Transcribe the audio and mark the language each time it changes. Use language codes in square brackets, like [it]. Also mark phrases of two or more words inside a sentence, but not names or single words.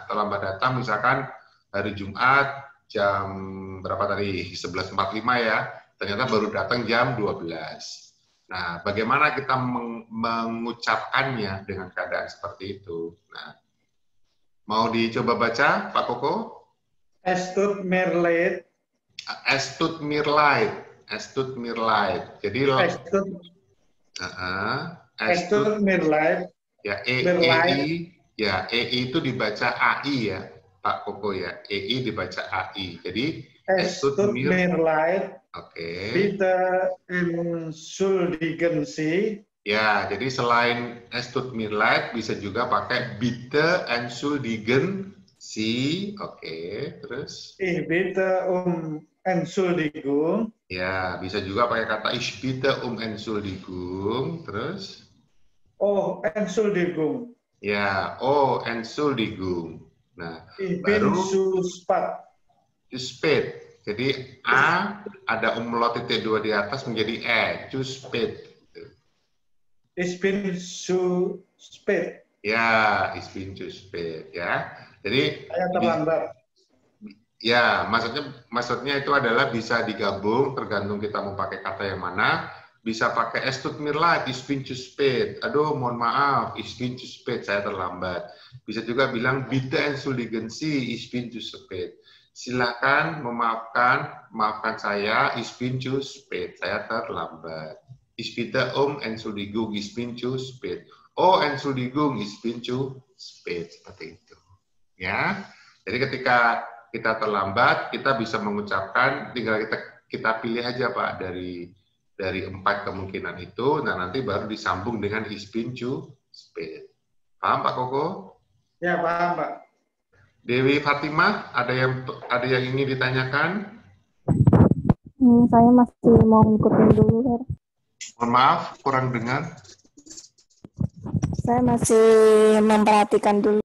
[id] Terlambat datang, misalkan hari Jumat jam berapa tadi? 11:45 ya, ternyata baru datang jam 12. Nah, bagaimana kita mengucapkannya dengan keadaan seperti itu? Nah, mau dicoba baca, Pak Koko? [de] Es tut mir leid. Es tut mir leid. Es tut mir leid. Jadi es tut mir leid. [id] Ya, EI itu dibaca AI ya, Pak Koko ya. EI dibaca AI. Jadi [de] es tut mir leid. [id] Oke. [de] Bitte entschuldigen Sie. [id] Ya, jadi selain [de] es tut mir leid [id] bisa juga pakai [de] bitte entschuldigen Sie. [id] Oke, terus? [de] Ich bitte Entschuldigung. [id] Ya, bisa juga pakai kata [de] ich bitte Entschuldigung. [id] Terus? [de] Oh, Entschuldigung. [id] Ya, oh, Entschuldigung. Nah, [de] ich baru zu spät. [id] Jadi A ada umlaut titik 2 di atas menjadi [de] zu spät. Ich bin zu spät. [id] Ya, [de] ich bin zu spät [id] ya. Jadi saya terlambat. Ya, maksudnya itu adalah bisa digabung tergantung kita mau pakai kata yang mana. bisa pakai [de] es tut mir leid, ich bin zu spät. [id] Aduh, mohon maaf, [de] ich bin zu spät, [id] saya terlambat. Bisa juga bilang [de] bitte entschuldigen Sie, ich bin zu spät. [id] Silakan maafkan saya, ich bin zu spät, saya terlambat. [de] Ich bitte Entschuldigung, ich bin zu spät. Oh, Entschuldigung, ich bin zu spät. [id] Seperti itu. Ya. Jadi ketika kita terlambat, kita bisa mengucapkan, tinggal kita pilih aja Pak dari 4 kemungkinan itu, nah nanti baru disambung dengan [de] ich bin zu spät. [id] Paham Pak Koko? Ya, paham Pak. Dewi Fatimah, ada yang ingin ditanyakan? Saya masih mau ngikutin dulu, Her. Mohon maaf, kurang dengar. Saya masih memperhatikan dulu.